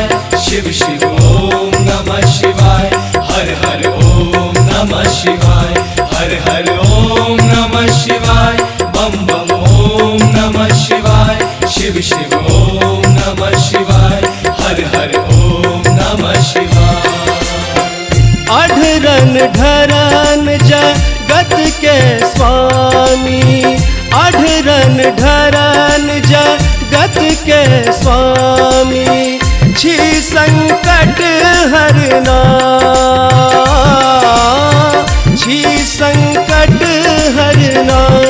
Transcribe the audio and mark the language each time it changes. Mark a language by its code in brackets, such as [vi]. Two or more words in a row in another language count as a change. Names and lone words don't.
[sa] शिव शिव ओम नमः शिवाय, हर हर ओम नमः शिवाय, हर हर ओम नमः शिवाय, बम बम ओम नमः शिवाय, शिव शिव ओम नमः शिवाय, हर हर ओम नमः शिवाय। [mai] अढरन ढरन जगत के स्वामी, अढरन ढरन जगत के स्वामी, छी संकट हरना, छी संकट हरना।